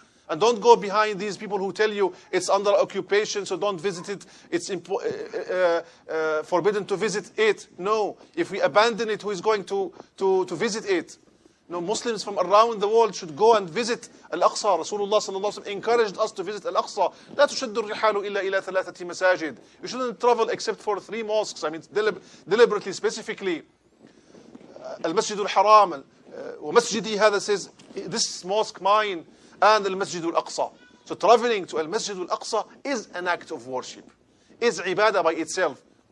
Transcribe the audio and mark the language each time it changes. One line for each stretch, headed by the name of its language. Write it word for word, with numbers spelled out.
English: And don't go behind these people who tell you it's under occupation, so don't visit it. It's impo- uh, uh, uh, forbidden to visit it. No, if we abandon it, who is going to, to, to visit it? No, Muslims from around the world should go and visit Al-Aqsa. Rasulullah sallallahu alaihi wasallam encouraged us to visit Al-Aqsa.
Arabic: لا تشد الرحال إلا إلى ثلاثة مساجد.
English: You shouldn't travel except for three mosques. I mean, delib- deliberately, specifically. Al-Masjid Al-Haram,
Arabic: ومسجدي هذا
English: says, this mosque mine, and Al-Masjid Al-Aqsa. So traveling to Al-Masjid Al-Aqsa is an act of worship, is ibadah by itself.